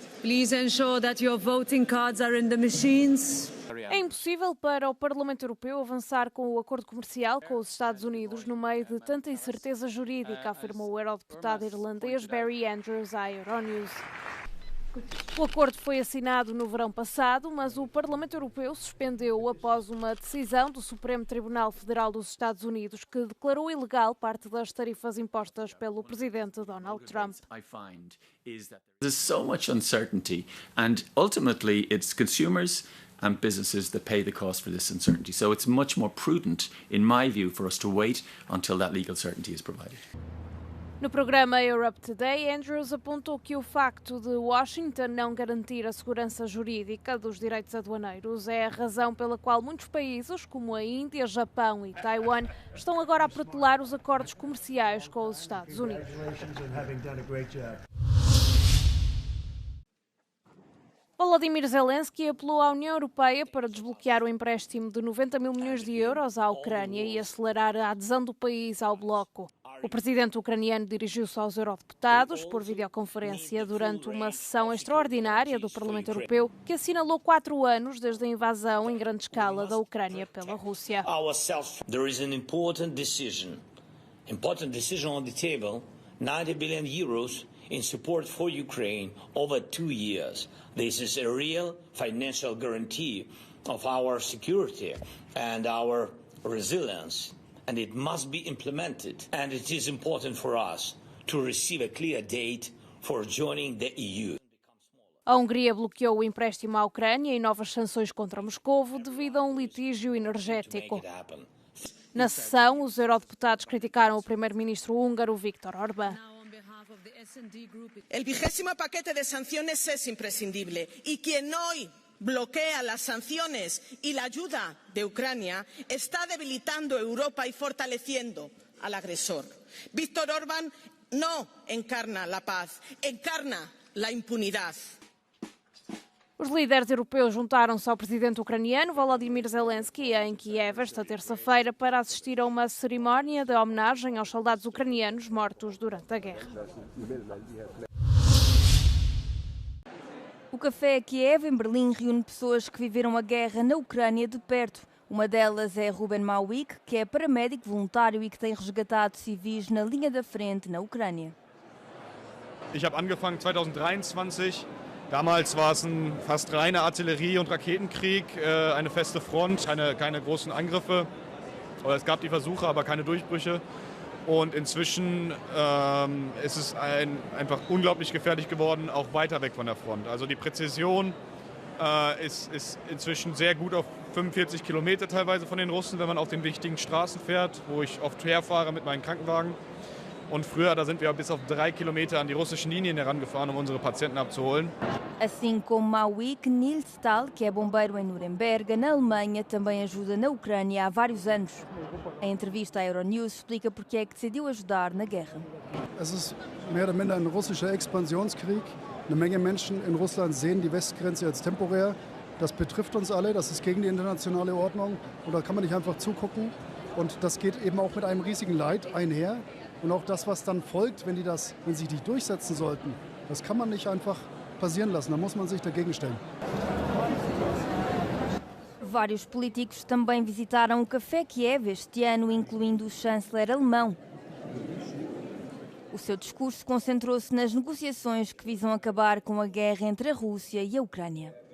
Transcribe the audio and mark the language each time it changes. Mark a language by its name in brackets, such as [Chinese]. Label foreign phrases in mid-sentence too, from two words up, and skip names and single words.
[English] Please ensure that your voting cards are in the machines. [Portuguese] É impossível para o Parlamento Europeu avançar com o acordo comercial com os Estados Unidos no meio de tanta incerteza jurídica, afirmou o eurodeputado irlandês Barry Andrews à Euronews. O acordo foi assinado no verão passado, mas o Parlamento Europeu suspendeu-o após uma decisão do Supremo Tribunal Federal dos Estados Unidos que declarou ilegal parte das tarifas impostas pelo presidente Donald Trump. [English] There's so much uncertainty, and ultimately it's consumers and businesses that pay the cost for this uncertainty. So it's much more prudent, in my view, for us to wait until that legal certainty is provided. [Portuguese] No programa Europe Today, Andrews apontou que o facto de Washington não garantir a segurança jurídica dos direitos aduaneiros é a razão pela qual muitos países, como a Índia, Japão e Taiwan, estão agora a protelar os acordos comerciais com os Estados Unidos. Volodymyr Zelensky apelou à União Europeia para desbloquear o empréstimo de 90 mil milhões de euros à Ucrânia e acelerar a adesão do país ao bloco. O presidente ucraniano dirigiu-se aos eurodeputados por videoconferência durante uma sessão extraordinária do Parlamento Europeu que assinalou 4 anos desde a invasão em grande escala da Ucrânia pela Rússia. [English] There is an important decision on the table, 90 billion euros in support for Ukraine over 2 years. This is a real financial guarantee of our security and our resilience. And it must be implemented. And it is important for us to receive a clear date for joining the EU. [Portuguese] A Hungria bloqueou o empréstimo à Ucrânia e novas sanções contra Moscovo devido a um litígio energético. Na sessão, os eurodeputados criticaram o primeiro-ministro húngaro Viktor Orbán. [Spanish] El 20º paquete de sanciones es imprescindible y quien hoy bloquea las sanciones y la ayuda de Ucrania está debilitando Europa y fortaleciendo al agresor. Viktor Orbán no encarna la paz, encarna la impunidad. [Portuguese] Os líderes europeus juntaram-se ao presidente ucraniano Volodymyr Zelensky em Kiev esta terça-feira para assistir a uma cerimónia de homenagem aos soldados ucranianos mortos durante a guerra. O Café Kiev, em Berlim, reúne pessoas que viveram a guerra na Ucrânia de perto. Uma delas é Ruben Mauik, que é paramédico voluntário e que tem resgatado civis na linha da frente na Ucrânia. [German] Ich habe angefangen 2023. Damals war es ein fast reiner Artillerie- und Raketenkrieg, eine feste Front, keine großen Angriffe. Es gab die Versuche, aber keine Durchbrüche. Und inzwischen ist es einfach unglaublich gefährlich geworden, auch weiter weg von der Front. Also die Präzision ist inzwischen sehr gut auf 45 Kilometer teilweise von den Russen, wenn man auf den wichtigen Straßen fährt, wo ich oft herfahre mit meinen Krankenwagen. Und früher, da sind wir bis auf 3 Kilometer an die russischen Linien herangefahren, um unsere Patienten abzuholen. [Portuguese] Assim como Mauik, Nils Stahl, que é bombeiro em Nuremberg, na Alemanha, também ajuda na Ucrânia há vários anos. Em entrevista à Euronews, explica porque é que decidiu ajudar na guerra. [German] Es ist mehr oder minder ein russischer Expansionskrieg. Eine Menge Menschen in Russland sehen die Westgrenze als temporär. Das betrifft uns alle, das ist gegen die internationale Ordnung. Und da kann man nicht einfach zugucken. Und das geht eben auch mit einem riesigen Leid einher. Und auch das, was dann folgt, wenn sich die durchsetzen sollten, das kann man nicht einfach passieren lassen. Da muss man sich dagegen stellen. [Portuguese] Vários políticos também visitaram o Café Kiev este ano, incluindo o chanceler alemão. O seu discurso concentrou-se nas negociações que visam acabar com a guerra entre a Rússia e a Ucrânia.